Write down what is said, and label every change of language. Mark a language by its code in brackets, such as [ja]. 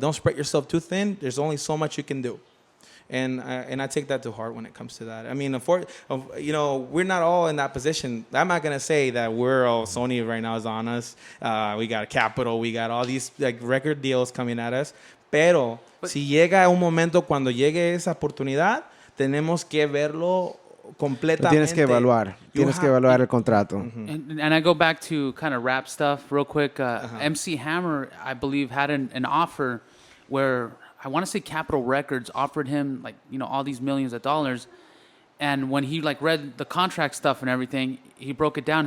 [en] Don't spread yourself too thin. There's only so much you can do. And I take that to heart when it comes to that. I mean, we're not all in that position. I'm not going to say that Sony right now is on us. We got Capitol. We got all these like record deals coming at us. [es] Pero si llega un momento, cuando llegue esa oportunidad, tenemos que verlo completamente. Tienes que evaluar. Tienes que evaluar el contrato. [en] And I go back to kind of rap stuff real quick. MC Hammer, I believe, had an offer where I want to say Capitol Records offered him all these millions of dollars. And when he read the contract stuff and everything, he broke it down.